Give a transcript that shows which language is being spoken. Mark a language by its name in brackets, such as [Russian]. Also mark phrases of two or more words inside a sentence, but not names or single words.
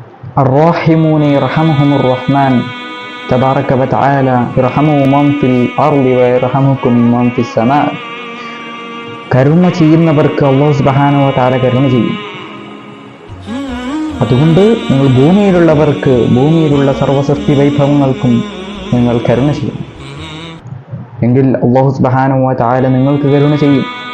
[Arabic] الراحمون يرحمهم الرحمن تبارك وتعالى يرحمه من في الأرض ويرحمكم من في السماء. [Malayalam] കരുണ ചെയ്യുന്നവർക്ക് അല്ലാഹു [Arabic] سبحانه وتعالى [Malayalam] കരുണ ചെയ്യും. അതുകൊണ്ട് നിങ്ങൾ ഭൂമിയിലുള്ളവർക്ക്, ഭൂമിയിലുള്ള സർവ്വസൃഷ്ടി വൈഭവങ്ങൾക്കും നിങ്ങൾ കരുണ ചെയ്യും. എങ്കിൽ അല്ലാഹു [Arabic] سبحانه وتعالى [Malayalam] നിങ്ങൾക്ക് കരുണ ചെയ്യും.